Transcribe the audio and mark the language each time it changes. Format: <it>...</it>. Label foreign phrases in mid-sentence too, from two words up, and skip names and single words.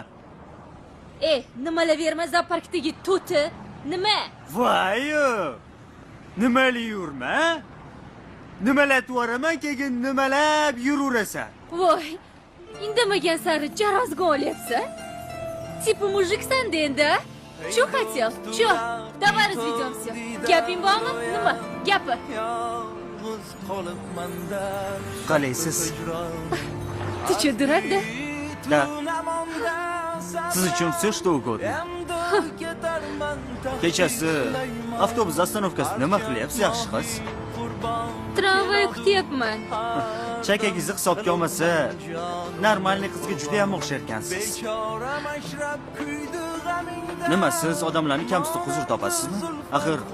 <uz>Nimalar zooparkdagi to'ti? Nima? Voy! Nimali yurma? Nimalar o'raman, keyin nimalab yuraverasan? Voy, indamagan sari jarozga olyapsan. Tipi mujiksan endi.</uz> <ru>Что хотел? Что? Давай разведем все.</ru> <uz>Gaping bormi? Nima? Gapi. Qalaysiz?</uz> <ru>Ты что, дурак, да? Да.</ru> <uz>Siz uchun</uz> <ru>все что угодно.</ru> <uz>Kechasi avtobus ostanovkasida nima qilyapsiz, yaxshi qiz? Tramvay kutyapman. Chakagingizni hisobga olmasa, normalniy qizga juda ham o'xsharkansiz. Nima siz odamlarni kamsitib huzur topasizmi?</uz>